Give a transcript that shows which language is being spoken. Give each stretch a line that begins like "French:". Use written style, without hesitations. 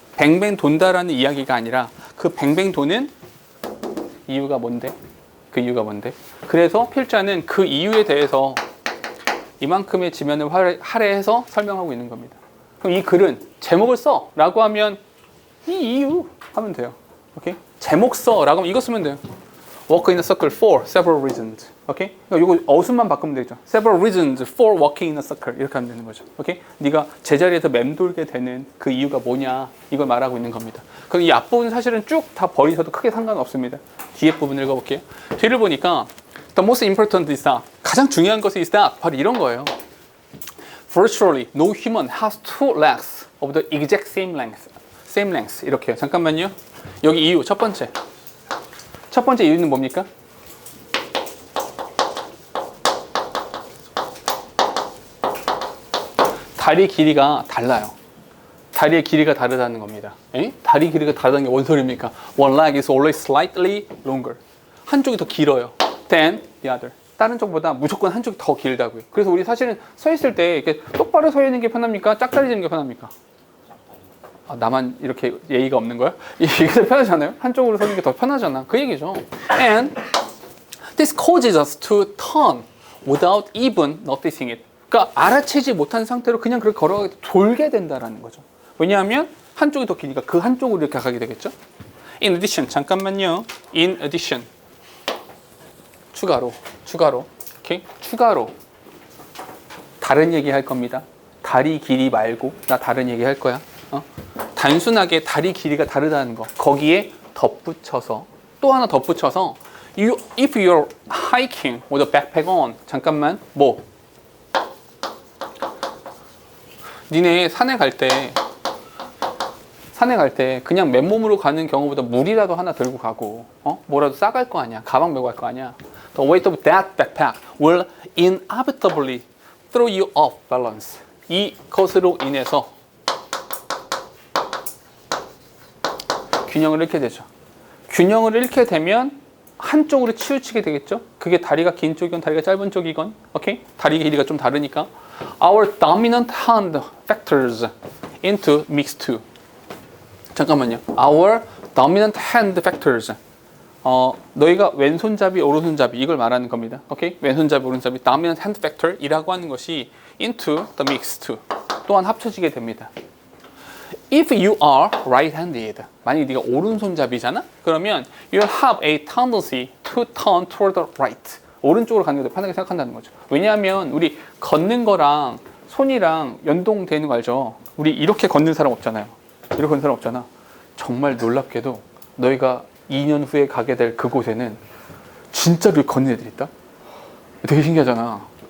Korean: 뱅뱅 돈다라는 이야기가 아니라 그 뱅뱅 도는 이유가 뭔데? 그 이유가 뭔데? 그래서 필자는 그 이유에 대해서 이만큼의 지면을 할애해서 설명하고 있는 겁니다. 그럼 이 글은 제목을 써 라고 하면 이 이유 하면 돼요. 오케이? 제목 써 라고 하면 이거 쓰면 돼요.
English: Walk in a circle for several reasons.
Korean: 오케이? 그러니까 이거 어순만 바꾸면 되죠.
English: Several reasons for walking in a circle
Korean: 이렇게 하면 되는 거죠. 오케이? 네가 제자리에서 맴돌게 되는 그 이유가 뭐냐 이걸 말하고 있는 겁니다. 그럼 이 앞부분 사실은 쭉 다 버리셔도 크게 상관없습니다. 뒤에 부분 읽어볼게요. 뒤를 보니까
English: The most important is that
Korean: 가장 중요한 것이
English: is that
Korean: 바로 이런 거예요.
English: Virtually no human has two legs of the exact same length. Same length
Korean: 이렇게요. 잠깐만요. 여기 이유 첫 번째 이유는 뭡니까? 다리 길이가 달라요. 다리의 길이가 다르다는 겁니다. 에? 다리 길이가 다르다는 게 뭔 소리입니까?
English: One leg is always slightly longer.
Korean: 한쪽이 더 길어요.
English: Than the other.
Korean: 다른 쪽보다 무조건 한쪽이 더 길다고요. 그래서 우리 사실은 서 있을 때 이렇게 똑바로 서 있는 게 편합니까? 짝다리 지는 게 편합니까? 아, 나만 이렇게 예의가 없는 거야? 이게 더 편하잖아요? 한쪽으로 서는 게 더 편하잖아. 그 얘기죠.
English: And this causes us to turn without even noticing it.
Korean: 그러니까 알아채지 못한 상태로 그냥 그렇게 걸어가게 돌게 된다라는 거죠. 왜냐하면 한쪽이 더 기니까 그 한쪽으로 이렇게 가게 되겠죠.
English: In addition,
Korean: 잠깐만요.
English: In addition,
Korean: 추가로, 오케이? 추가로 다른 얘기 할 겁니다. 다리 길이 말고 나 다른 얘기 할 거야. 단순하게 다리 길이가 다르다는 거 거기에 덧붙여서 또 하나 덧붙여서
English: if you're hiking with a backpack on
Korean: 잠깐만 니네 산에 갈 때 그냥 맨몸으로 가는 경우보다 물이라도 하나 들고 가고 뭐라도 싸갈 거 아니야. 가방 메고 갈 거 아니야.
English: The weight of that backpack will inevitably throw you off balance.
Korean: 이것으로 인해서 균형을 잃게 되죠. 균형을 잃게 되면 한쪽으로 치우치게 되겠죠. 그게 다리가 긴 쪽이건 다리가 짧은 쪽이건 오케이? 다리 길이가 좀 다르니까
English: Our dominant hand factors into mix two.
Korean: 잠깐만요.
English: Our dominant hand factors.
Korean: 너희가 왼손잡이, 오른손잡이 이걸 말하는 겁니다. 오케이? 왼손잡이, 오른손잡이 dominant hand factor 이라고 하는 것이
English: into the mix two.
Korean: 또한 합쳐지게 됩니다.
English: If you are right-handed,
Korean: 만약에 네가 오른손잡이잖아?
English: 그러면 you have a tendency to turn toward the right.
Korean: 오른쪽으로 가는 게 더 편하게 생각한다는 거죠. 왜냐하면 우리 걷는 거랑 손이랑 연동되는 거 알죠? 우리 이렇게 걷는 사람 없잖아요. 이렇게 걷는 사람 없잖아. 정말 놀랍게도 너희가 2년 후에 가게 될 그곳에는 진짜로 걷는 애들이 있다? 되게 신기하잖아.